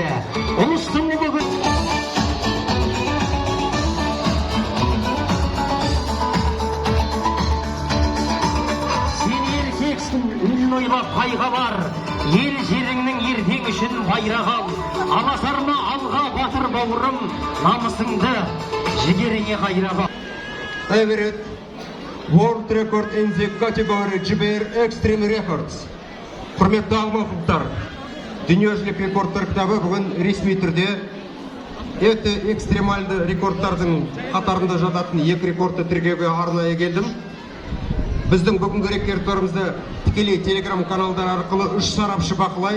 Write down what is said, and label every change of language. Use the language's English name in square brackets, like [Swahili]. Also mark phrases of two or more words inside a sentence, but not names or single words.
[Kazakh] Ұлыстың ұлы сен еркексің, үнін ойлап пайға бар. Ел жеріңнің ертең үшін байрақ ал. Аласарма алға батыр бауырым, намысыңды жігеріңе қайрап ал. [English] Everett World Record in the category GBR Extreme Records. [Kazakh] Құрметті алматылықтар, дүниежүзілік рекордтар кітабы бүгін ресми түрде өте экстремальды рекордтардың қатарында жататын 2 рекордты тіркеуге арнайы келдім. Біздің бүгінгі рекордтарымызды тікелей телеграм каналдар арқылы 3 сарапшы бақылайды.